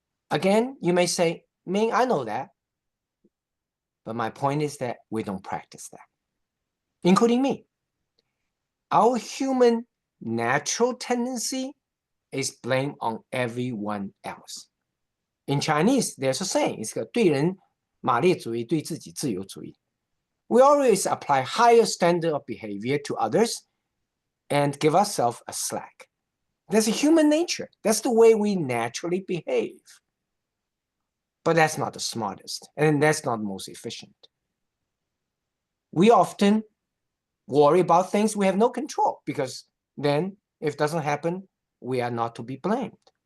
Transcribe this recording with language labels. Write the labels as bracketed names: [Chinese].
[English] Again, you may say, Ming, I know that. But my point is that we don't practice that, including me. Our human natural tendency is blame on everyone else. In Chinese, there's a saying, it's [Chinese] 对人马列主义，对自己自由主义. [English] We always apply higher standard of behavior to others and give ourselves a slack. That's a human nature. That's the way we naturally behave. But that's not the smartest, and that's not the most efficient. We often worry about things we have no control, because then if it doesn't happen, we are not to be blamed.